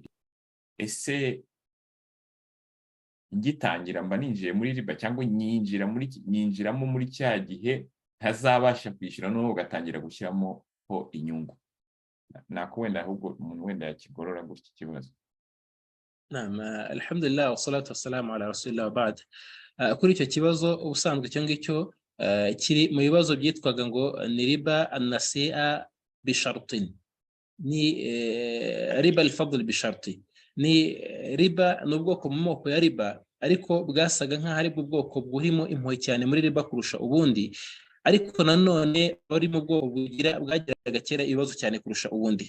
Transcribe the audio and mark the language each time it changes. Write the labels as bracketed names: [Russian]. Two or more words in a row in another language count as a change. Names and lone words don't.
[Kinyarwanda] Ese ngitangira mba ninjiye muri riba cyangwa nyinjiramo muri cya gihe ntazabasha kwishyura, noneho ugatangira gushyiramo ho inyungu? Nako wenda ahubwo umuntu wenda yakigorora gutya ikibazo. [Arabic] نعم، الحمد لله والصلاة والسلام على رسول الله وبعد. [Kinyarwanda] Kuri icyo kibazo ubusanzwe icyo ngicyo kiri mu bibazo byitwaga ngo ni [Arabic] ربا النسيئة بشرط, [Kinyarwanda] ni [Arabic] ربا الفضل بشرط. [Kinyarwanda] Ni riba n'ubwoko mu moko ya riba, ariko bwasaga nk'aho ari bwoko burimo impuhwe cyane muri riba kurusha ubundi, ariko nanone bari mu bwoko bwagiraga kera ibibazo cyane kurusha ubundi.